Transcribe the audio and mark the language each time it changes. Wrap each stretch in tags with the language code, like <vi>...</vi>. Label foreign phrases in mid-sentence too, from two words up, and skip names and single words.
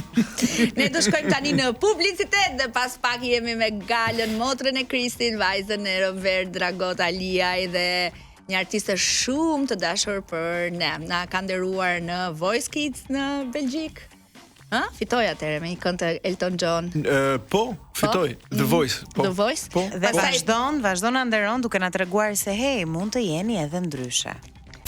<sq>Ne do shkojmë tani në publicitet dhe pas pak jemi me Galën, motrën e Kristin, vajzën e Robert Dragot Aliaj dhe një artiste shumë të dashur për ne. Na ka nderuar në Voice Kids në Belgjik. Fitoj atëre me një këngë të Elton John. Po, fitoj. The Voice. Po. The Voice? Po. Dhe vazhdon na nderon duke na treguar se hey, mund të jeni edhe ndryshe.</sq>